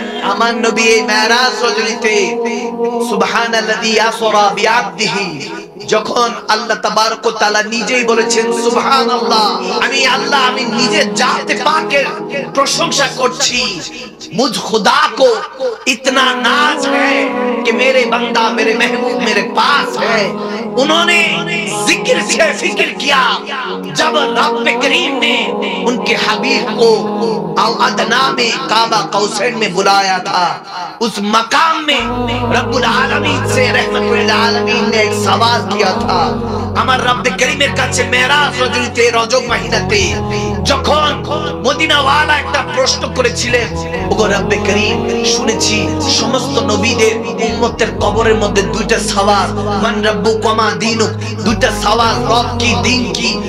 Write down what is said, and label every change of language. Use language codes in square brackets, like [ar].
[bn] আমার নবী এই মেরাজ রজনীতে [ar] সুবহানাল্লাযী আসরা বিআবদিহি, [bn] যখন আল্লাহ তাবারক ওয়া তাআলা নিজেই বলেছেন সুবহানাল্লাহ, আমি আল্লাহ, আমি নিজের জাতে পাকের প্রশংসা করছি। [hi] मुझ खुदा को इतना नाज है कि मेरे बंदा मेरे महबूब मेरे पास है। उन्होंने जिक्र से फिक्र किया जब रब करीम ने उनके हबीब को अदना में काबा कौसैन में बुलाया था। उस मकाम में रब्बुल आलमीन से रहमतुल आलमीन ने एक सवाल किया था। [bn] আমার রব্বে করিমের কাছে মেরাজ রজনীতে রজব মাহিনাতে যখন মদিনাওয়ালা একটা প্রশ্ন করেছিলেন, ওগো রব্বে করিম, শুনেছি সমস্ত নবীদের উম্মতের কবরের মধ্যে দুইটা সওয়াল, [ar] মান রব্বুক ওয়া মা দীনুক, [bn] দুইটা সওয়াল, রব কি দিন কি।